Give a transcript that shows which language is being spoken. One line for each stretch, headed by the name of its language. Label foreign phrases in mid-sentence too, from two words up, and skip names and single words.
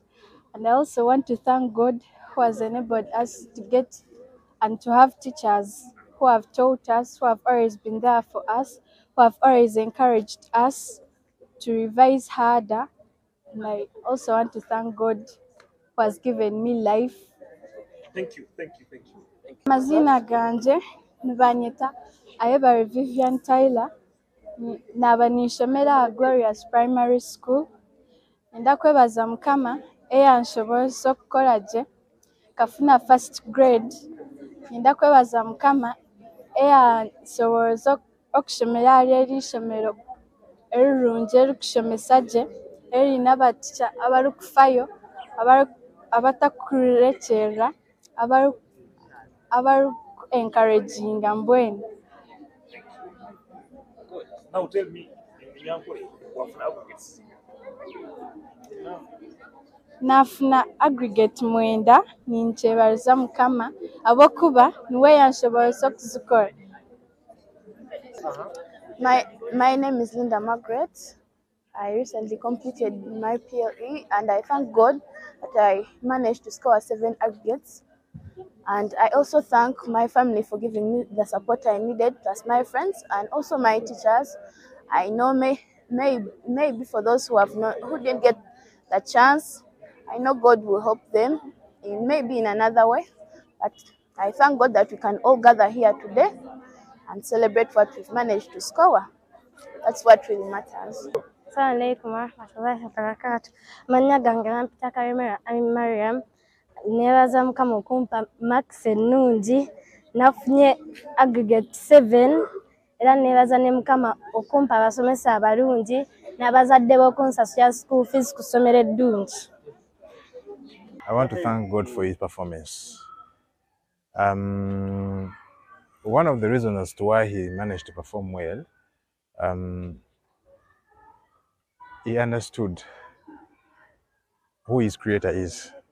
English: And I also want to thank God who has enabled us to get and to have teachers who have taught us, who have always been there for us, who have always encouraged us to revise harder. And I also want to thank God who has given me life. Thank you.
Nyankole: Mazina ganje nibanyeta Ayebare Vivian Tyler, naba ninshomera Glorious Primary School. Ndakwebaza Mukama eyansobozesa okukola gye kafuna
English: first grade
Nyankole: Ninda kwebaza Mukama eyansobooza okushomera ahari eri ishomero erirungi erikushomesa gye erine abatisha abarikufayo abatakurekyerera abariku-encouraginga mbwenu.
English: Now tell me, in Yankole, wafuna aggregates.
Nyankole: Nafuna aggregate 9 ninkyebariza Mukama habwokuba niwe yanshoboza okuzikora.
English: My name is Linda Margaret. I recently completed my PLE and I thank God that I managed to score 7 aggregates. And I also thank my family for giving me the support I needed, plus my friends and also my teachers. I know maybe for those who didn't get the chance, I know God will help them maybe in another way. But I thank God that we can all gather here today and celebrate what we've managed to score. That's what really matters.
Arabic: السلام عليكم ورحمة الله وبركاته.
Ganda: Manya gange nampita Karimera Mariam. Nebaza Mukama okumpa marks ennungi. Nafunye aggregate 7. Era nebaza ne Mukama okumpa abasomesa abalungi n'abazadde b'okunsasula
English: school fees
Ganda: ku ssomero eddungi.
English: I want to thank God for his performance. One of the reasons as to why he managed to perform well, he understood who his creator is.